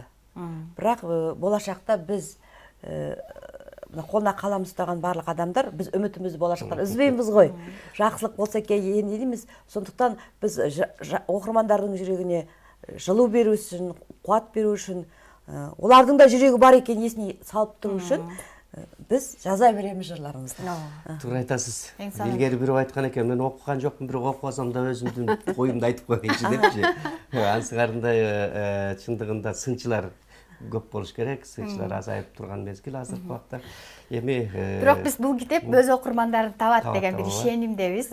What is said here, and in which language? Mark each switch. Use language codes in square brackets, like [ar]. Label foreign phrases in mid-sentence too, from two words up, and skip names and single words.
[kk] Бірақ болашақта біз қолына қалам ұстаған барлық адамдар, біз үмітімізді болашақтан үзбейміз ғой. Жақсылық болса кейін дейміз. Сондықтан біз оқырмандардың жүрегіне жылу беру үшін, қуат беру үшін, олардың да жүрегі бар екен есіне салып тұру үшін біз жаза береміз жырларымызды. Тура айтасыз. [ky] Илгери бирөө айткан экен, мен окуган жокмун, бирок окуп алсам да өзүмдүн оюмду айтып коеюнчу депчи. Ансыгарында чындыгында сынчылар көп болуш керек, сынчылар азайып турган мезгил азыркы убакта. Эми бирок биз бул китеп өз окурмандарын табат деген бир ишенимдебиз.